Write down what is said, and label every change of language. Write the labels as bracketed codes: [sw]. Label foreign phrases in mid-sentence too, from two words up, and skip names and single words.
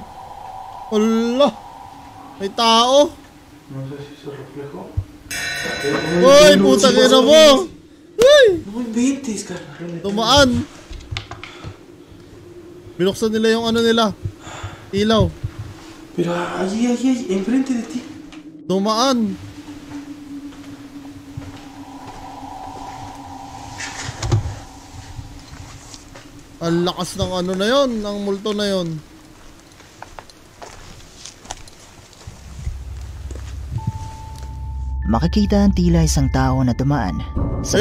[tl] Hala. May tao. Uy, puta ina mo. Uy. [es] No inventes, carnal. [tl] Tumaan. Binuksan nila yung ano nila. Ilaw. [es] Pero allí, enfrente de ti. [tl] Tumaan. Ang lakas ng ano na yon, ng multo na yon. Makikita ang tila isang tao na dumaan sa